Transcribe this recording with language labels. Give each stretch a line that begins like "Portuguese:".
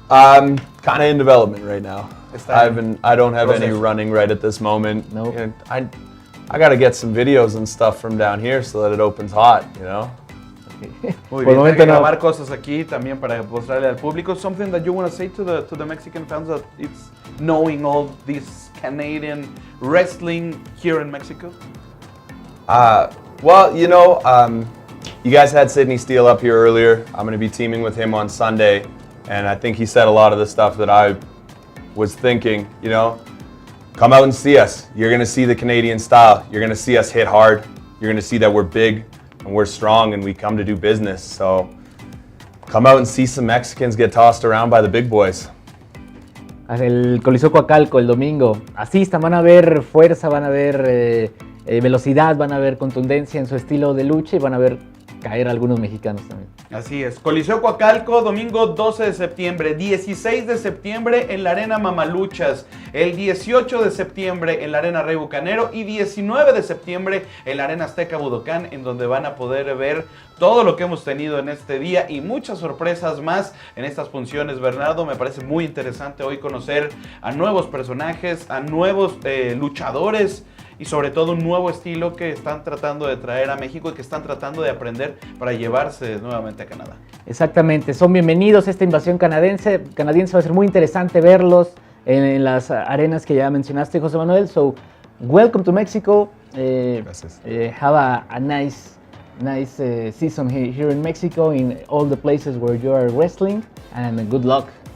English: Kind of in development right now. I don't have any running right at this moment. No. Nope. I got to get some videos and stuff from down here so that it opens hot, you know?
Spanish: Muy bien, hay que grabar cosas aquí también para mostrarle al público.
English: Something that you want to say to the Mexican fans that it's knowing all this Canadian wrestling here in Mexico? Well, you know, you guys had Sidney Steele up here earlier. I'm going to be teaming with him on Sunday, and I think he said a lot of the stuff that I was thinking, you know. Come out and see us. You're going to see the Canadian style. You're going to see us hit hard. You're going to see that we're big and we're strong and we come to do business. So come out and see some Mexicans get tossed around by the big boys.
Spanish: El Coliseo Coacalco el domingo. Asistan, van a ver fuerza, van a ver velocidad, van a ver contundencia en su estilo de lucha y van a ver caer a algunos mexicanos también. Así es. Coliseo Coacalco, domingo 12 de septiembre, 16 de septiembre en la Arena Mamaluchas, el 18 de septiembre en la Arena Rey Bucanero y 19 de septiembre en la Arena Azteca Budocán, en donde van a poder ver todo lo que hemos tenido en este día y muchas sorpresas más en estas funciones. Bernardo, me parece muy interesante hoy conocer a nuevos personajes, a nuevos luchadores y sobre todo un nuevo estilo que están tratando de traer a México y que están tratando de aprender para llevarse nuevamente a Canadá. Exactamente, son bienvenidos a esta invasión canadiense. Va a ser muy interesante verlos en las arenas que ya mencionaste, José Manuel. So,
English: welcome to Mexico.
Spanish: Gracias.
English: Have a nice season here in Mexico, in all the places where you are wrestling, and good luck.